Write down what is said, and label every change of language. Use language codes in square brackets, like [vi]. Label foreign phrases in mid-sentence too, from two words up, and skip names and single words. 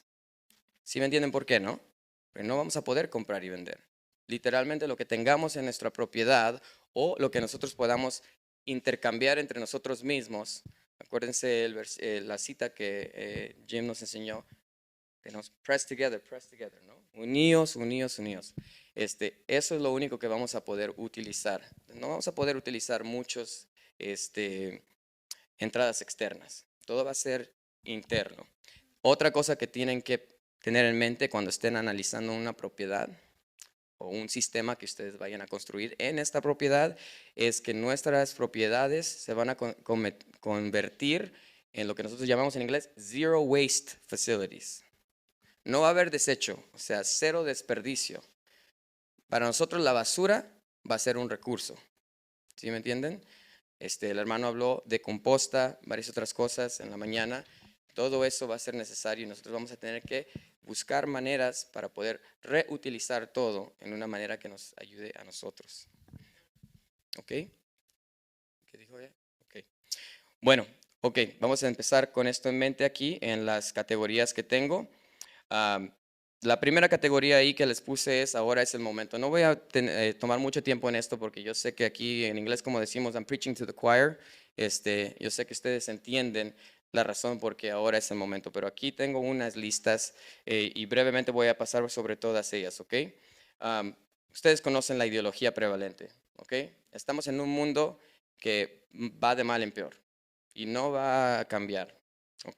[es] ¿Sí me entienden por qué, no? Pero no vamos a poder comprar y vender. Literalmente lo que tengamos en nuestra propiedad o lo que nosotros podamos intercambiar entre nosotros mismos. Acuérdense la cita que Jim nos enseñó. Tenemos [en] press together, [es] ¿no? Uníos, uníos, uníos. Eso es lo único que vamos a poder utilizar. No vamos a poder utilizar muchos entradas externas. Todo va a ser interno. Otra cosa que tienen que tener en mente cuando estén analizando una propiedad o un sistema que ustedes vayan a construir en esta propiedad es que nuestras propiedades se van a convertir en lo que nosotros llamamos en inglés [en] zero waste facilities. [es] No va a haber desecho, o sea, cero desperdicio. Para nosotros la basura va a ser un recurso. ¿Sí me entienden? El hermano habló de composta, varias otras cosas en la mañana. Todo eso va a ser necesario y nosotros vamos a tener que buscar maneras para poder reutilizar todo en una manera que nos ayude a nosotros. ¿Ok? ¿Qué dijo ella? Ok. Bueno, ok, vamos a empezar con esto en mente aquí en las categorías que tengo. La primera categoría ahí que les puse es ahora es el momento. No voy a tomar mucho tiempo en esto porque yo sé que aquí en inglés, como decimos, [en] I'm preaching to the choir. [es] Yo sé que ustedes entienden la razón por qué ahora es el momento, pero aquí tengo unas listas y brevemente voy a pasar sobre todas ellas, ¿ok? Ustedes conocen la ideología prevalente, ¿ok? Estamos en un mundo que va de mal en peor y no va a cambiar, ¿ok?